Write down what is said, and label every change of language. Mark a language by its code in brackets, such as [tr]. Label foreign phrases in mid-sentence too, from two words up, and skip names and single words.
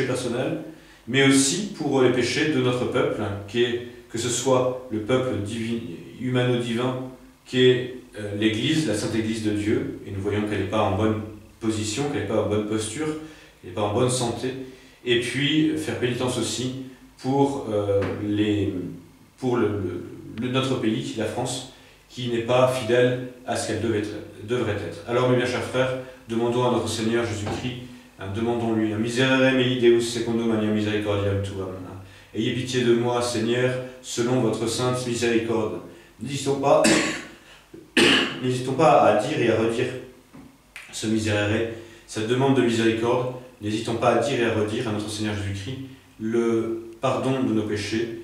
[fr] personnels, mais aussi pour les péchés de notre peuple, que ce soit le peuple humano-divin, qui est l'Église, la Sainte Église de Dieu, et nous voyons qu'elle n'est pas en bonne position, qu'elle n'est pas en bonne posture, qu'elle n'est pas en bonne santé, et puis faire pénitence aussi pour notre pays, la France, qui n'est pas fidèle à ce qu'elle devrait être. Alors, mes bien chers frères, demandons à notre Seigneur Jésus-Christ, demandons-lui, [la] miserere mei Deus secondo mania misericordiam tuam. [fr] Ayez pitié de moi, Seigneur, selon votre sainte miséricorde. N'hésitons pas à dire et à redire ce miserere, cette demande de miséricorde. N'hésitons pas à dire et à redire à notre Seigneur Jésus-Christ le pardon de nos péchés.